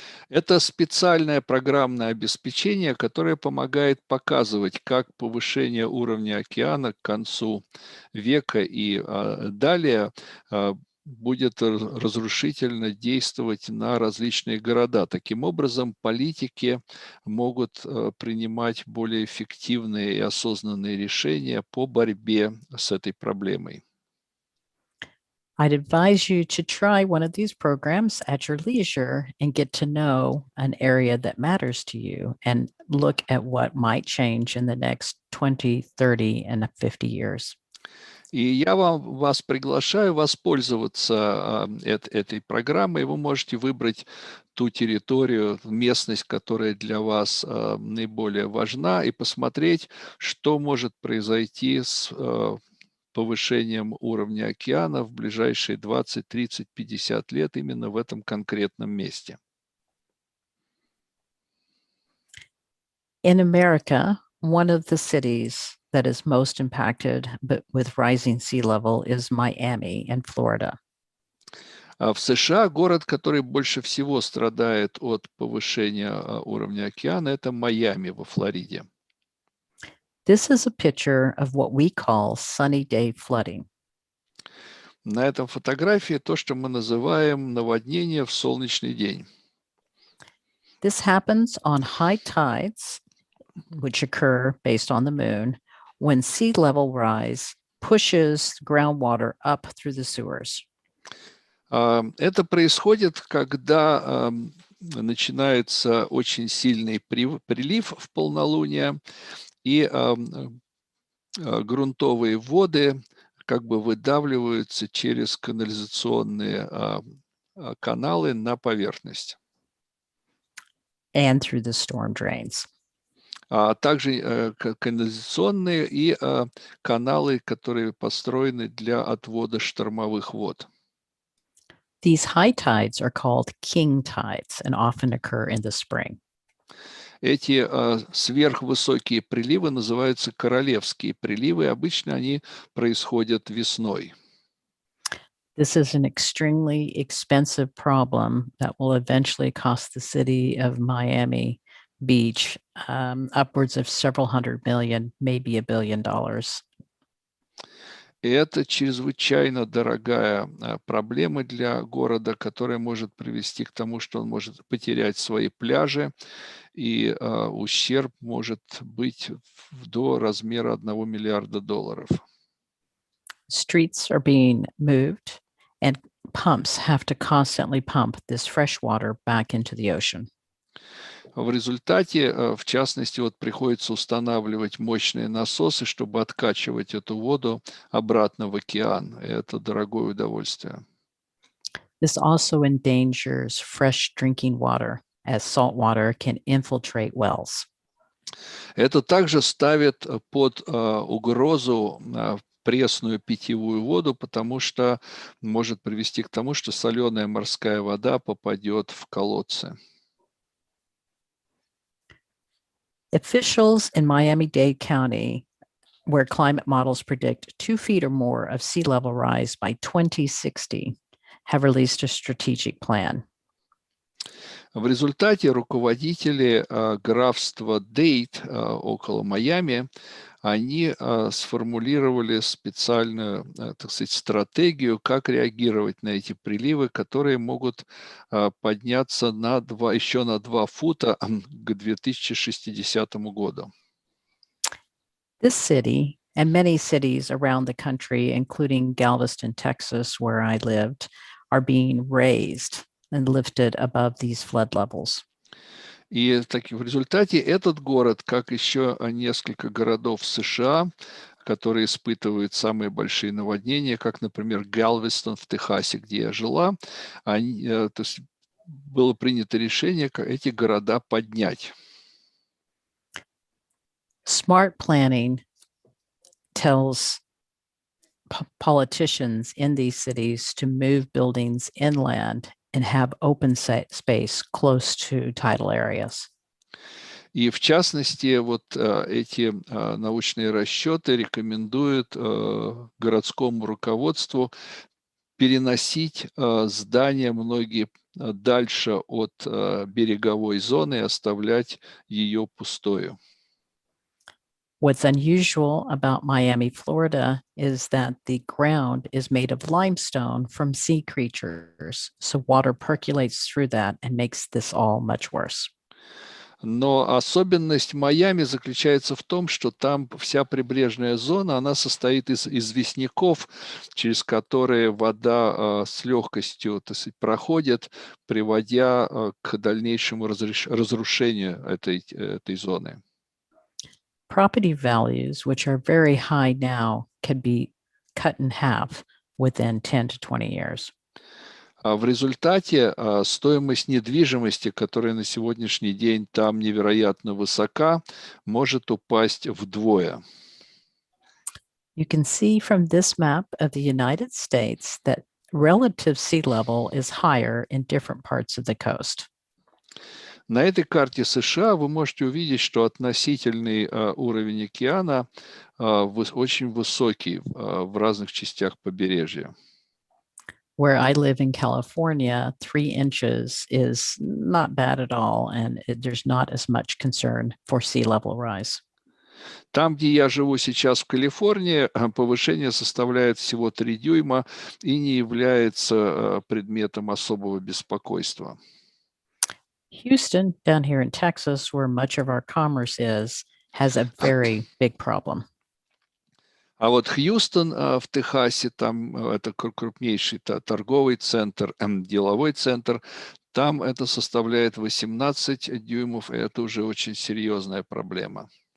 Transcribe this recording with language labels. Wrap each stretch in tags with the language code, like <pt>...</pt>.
<ru>Это специальное программное обеспечение, которое помогает показывать, как повышение уровня океана к концу века и далее будет разрушительно действовать на различные города. Таким образом, политики могут принимать более эффективные и осознанные решения по борьбе с этой проблемой.</ru> <en>I'd advise you to try one of these programs at your leisure and get to know an area that matters to you and look at what might change in the next 20, 30, and 50 years.</en> <ru>И я вас приглашаю воспользоваться этой программой. Вы можете выбрать ту территорию, местность, которая для вас наиболее важна, и посмотреть, что может произойти с повышением уровня океана в ближайшие 20, 30, 50 лет именно в этом конкретном месте.</ru> <en>In America, one of the cities that is most impacted but with rising sea level is Miami in Florida.</en> <ru>В США город, который больше всего страдает от повышения уровня океана, это Майами во Флориде.</ru> <en>This is a picture of what we call sunny day flooding.</en> <ru>На этом фотографии то, что мы называем наводнение в солнечный день.</ru> <en>This happens on high tides, which occur based on the moon, when sea level rise pushes groundwater up through the sewers.</en> <ru>Это происходит, когда начинается очень сильный прилив в полнолуние, и грунтовые воды как бы выдавливаются через канализационные каналы на поверхность.</ru> <en>And through the storm drains.</en> <ru>А также канализационные и каналы, которые построены для отвода штормовых вод.</ru> <en>These high tides are called king tides and often occur in the spring.</en> <ru>Эти сверхвысокие приливы называются королевские приливы. Обычно они происходят весной.</ru> <en>This is an extremely expensive problem that will eventually cost the city of Miami Beach upwards of several hundred million, maybe $1 billion.</en> <ru>И это чрезвычайно дорогая проблема для города, которая может привести к тому, что он может потерять свои пляжи, и ущерб может быть до размера $1 миллиарда.</ru> <en>Streets are being moved and pumps have to constantly pump this fresh water back into the ocean.</en> <ru>В результате, в частности, приходится устанавливать мощные насосы, чтобы откачивать эту воду обратно в океан. И это дорогое удовольствие.</ru> <en>This also endangers fresh drinking water, as salt water can infiltrate wells.</en> <ru>Это также ставит под угрозу пресную питьевую воду, потому что может привести к тому, что соленая морская вода попадет в колодцы.</ru> <en>Officials in Miami-Dade County, where climate models predict 2 feet or more of sea level rise by 2060, have released a strategic plan.</en> <ru>В результате руководители графства Дейт около Майами, они сформулировали специальную, так сказать, стратегию, как реагировать на эти приливы, которые могут подняться еще на 2 фута к 2060 году.</ru> <en>This city and many cities around the country, including Galveston, Texas, where I lived, are being raised and lifted above these flood levels.</en> <ru>И в результате этот город, как еще несколько городов в США, которые испытывают самые большие наводнения, как, например, Галвестон в Техасе, где я жила, то есть было принято решение эти города поднять.</ru> <en>Smart planning tells politicians in these cities to move buildings inland and have open space close to tidal areas.</en> <ru>И в частности, вот эти научные расчеты рекомендуют городскому руководству переносить здания многие дальше от береговой зоны и оставлять ее пустою.</ru> <en>What's unusual about Miami, Florida, is that the ground is made of limestone from sea creatures. So water percolates through that and makes this all much worse.</en> <ru>Но особенность Майами заключается в том, что там вся прибрежная зона, она состоит из известняков, через которые вода с легкостью, так сказать, проходит, приводя к дальнейшему разрушению этой зоны.</ru> <en>Property values, which are very high now, can be cut in half within 10 to 20 years.</en> <ru>В результате стоимость недвижимости, которая на сегодняшний день там невероятно высока, может упасть вдвое.</ru> <en>You can see from this map of the United States that relative sea level is higher in different parts of the coast.</en> <ru>На этой карте США вы можете увидеть, что относительный уровень океана очень высокий в разных частях побережья.</ru> <en>Where I live in California, 3 inches is not bad at all, and there's not as much concern for sea level rise.</en> <ru>Там, где я живу сейчас в Калифорнии, повышение составляет всего 3 дюйма и не является предметом особого беспокойства.</ru> <en>Houston, down here in Texas, where much of our commerce is, has a very big problem.</en> <ru>А вот Хьюстон в Техасе, там это крупнейший торговый центр, деловой центр, там это составляет 18 дюймов, и это уже очень серьезная проблема.</ru>